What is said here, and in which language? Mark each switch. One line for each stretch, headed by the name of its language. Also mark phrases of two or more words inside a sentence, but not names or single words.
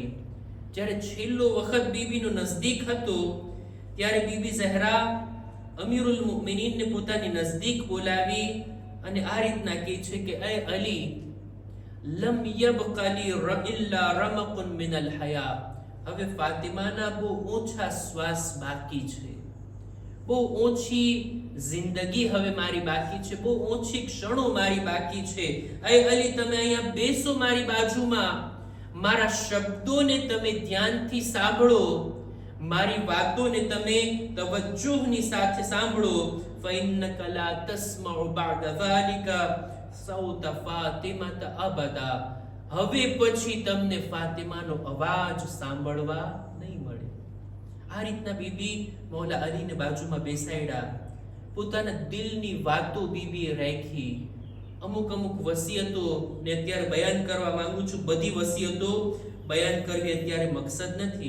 Gujarati: જ્યારે છેલ્લો વખત બીબીનો નજદીક હતો ત્યારે બીબી ઝહરા અમીરુલ મુમિનીનને પોતાની નજદીક બોલાવી અને આ રીતના કહે છે કે એ અલી,
Arabic: لم يبق لي إلا رمق من الحياة,
Gujarati: હવે ફાતિમાના બહુ ઓછા શ્વાસ બાકી છે, બહુ ઓછી જિંદગી હવે મારી બાકી છે, બહુ ઓછી ક્ષણો મારી બાકી છે. એ અલી, તમે અહીંયા બેસો મારી બાજુમાં, મારા શબ્દોને તમે ધ્યાનથી સાંભળો, મારી વાતોને તમે તવજ્જુહની સાથે સાંભળો.
Arabic: فإنك لا تسمع بعد ذلك صوت فاطمة أبدا,
Gujarati: હવે પછી તમને ફાતિમાનો અવાજ સાંભળવા નહીં મળે. આ રીતના બીબી મૌલા અલીને બાજુમાં બેસાડ્યા, પોતાના દિલની વાતો બીબીએ રાખી. અમુક વસિયતો ને અત્યારે બયાન કરવા માંગુ છું, બધી વસિયતો બયાન કરવી અત્યારે મકસદ નથી.